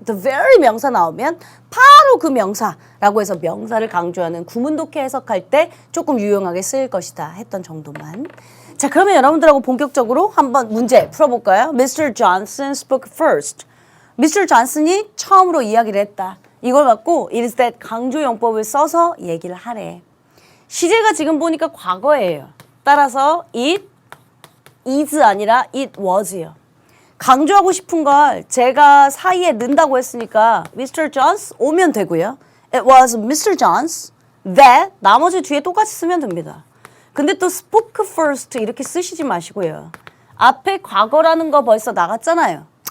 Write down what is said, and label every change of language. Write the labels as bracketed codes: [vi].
[ko] the very 명사 나오면 바로 그 명사라고 해서 명사를 강조하는 구문독해 해석할 때 조금 유용하게 쓰일 것이다 했던 정도만. 자, 그러면 여러분들하고 본격적으로 한번 문제 풀어볼까요? [en] Mr. Johnson spoke first. Mr. [ko] Johnson이 처음으로 이야기를 했다. 이걸 갖고 it is that 강조용법을 써서 얘기를 하래. 시제가 지금 보니까 과거예요. 따라서 [en] it is [ko] 아니라 [en] it was요. [ko] 강조하고 싶은 걸 제가 사이에 넣는다고 했으니까 Mr. Jones 오면 되고요. [en] It was Mr. [ko] Jones [en] that [ko] 나머지 뒤에 똑같이 쓰면 됩니다. 근데 또 spoke first 이렇게 쓰시지 마시고요. 앞에 과거라는 거 벌써 나갔잖아요.